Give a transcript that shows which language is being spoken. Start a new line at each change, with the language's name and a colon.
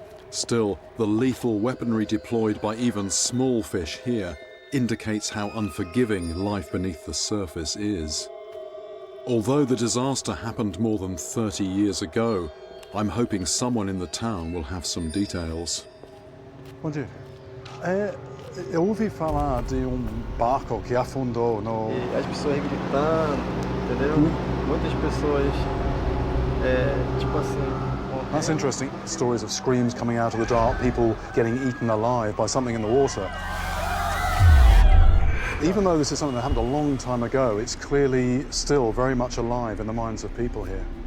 English: Still, the lethal weaponry deployed by even small fish here indicates how unforgiving life beneath the surface is. Although the disaster happened more than 30 years ago, I'm hoping someone in the town will have some details.
Portuguese: Bom dia. Eu ouvi falar de barco que afundou no... E as pessoas gritando, entendeu? Muitas pessoas Tipo assim.
English: That's interesting. Stories of screams coming out of the dark, people getting eaten alive by something in the water. Even though this is something that happened a long time ago, it's clearly still very much alive in the minds of people here.